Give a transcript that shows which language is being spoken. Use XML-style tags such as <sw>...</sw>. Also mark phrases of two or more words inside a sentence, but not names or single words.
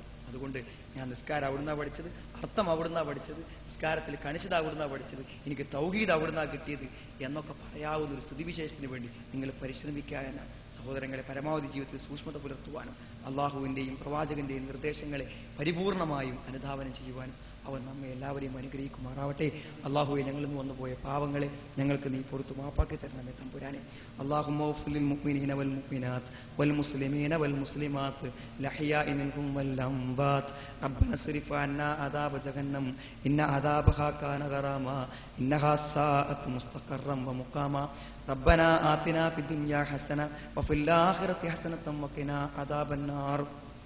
<ml>അതുകൊണ്ട് ഞാൻ നിസ്കാരം അവിടുന്നാ പഠിച്ചത്, അർത്ഥം അവിടുന്നാ പഠിച്ചത്, നിസ്കാരത്തിൽ കണിശത അവിടുന്നാ പഠിച്ചത്, എനിക്ക് തൗഹീദ് അവിടുന്നാ കിട്ടിയത് എന്നൊക്കെ പറയാവുന്ന ഒരു സ്ഥിതിവിശേഷത്തിന് വേണ്ടി നിങ്ങൾ പരിശ്രമിക്കുക എന്നാണ് സഹോദരങ്ങളെ. പരമാവധി ജീവിതത്തിൽ സൂക്ഷ്മത പുലർത്തുവാനും അള്ളാഹുവിന്റെയും പ്രവാചകന്റെയും നിർദ്ദേശങ്ങളെ പരിപൂർണമായും അനുധാവനം ചെയ്യുവാനും അവൻ നമ്മെ എല്ലാവരെയും അനുഗ്രഹിക്കുമാറാവട്ടെ. അള്ളാഹുവെ, ഞങ്ങളിൽ നിന്ന് വന്നുപോയ പാവങ്ങളെ ഞങ്ങൾക്ക് നീ പുറത്തു മാപ്പാക്കി തരണമേ തമ്പുരാനെ.</ml> <ar>اللهم اغفر للمؤمنين والمؤمنات والمسلمين والمسلمات الأحياء منهم والأموات. ربنا اصرف عنا عذاب جهنم إن عذابها كان غراما إنها ساءت مستقرا ومقاما. ربنا آتنا في الدنيا حسنة وفي الآخرة حسنة وقنا عذاب النار.</ar>